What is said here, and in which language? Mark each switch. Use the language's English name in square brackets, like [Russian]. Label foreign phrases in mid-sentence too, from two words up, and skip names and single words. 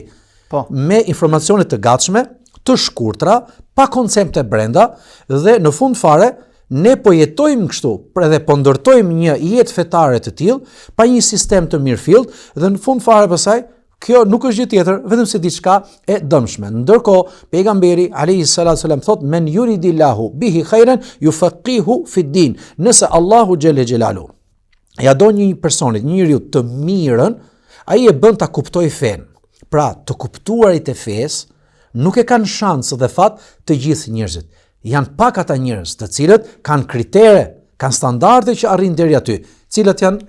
[Albanian] Me informacione të gatshme, të shkurtra, pa koncepte brenda dhe në fund fare ne po jetojmë kështu, edhe po ndërtojmë një jetë fetare të tillë, pa një sistem të mirëfillt dhe në fund fare pasaj kjo nuk është gjë tjetër vetëm se diçka e dëmshme. Ndërkohë pejgamberi [Arabic] عليه الصلاة والسلام thot من يرد الله به خيرا يفقهه في الدين. [Albanian] Nëse Allahu [Arabic] جل جلاله [Albanian] ja do një personit, një njeriu të mirën, ai e bën ta kuptojë fen. Pra, të kuptuarit e fesë nuk e kanë shans dhe fat të gjithë njerëzit. Janë pak ata njerëz të cilët kanë kritere, kanë standarde që arrin deri aty, cilat janë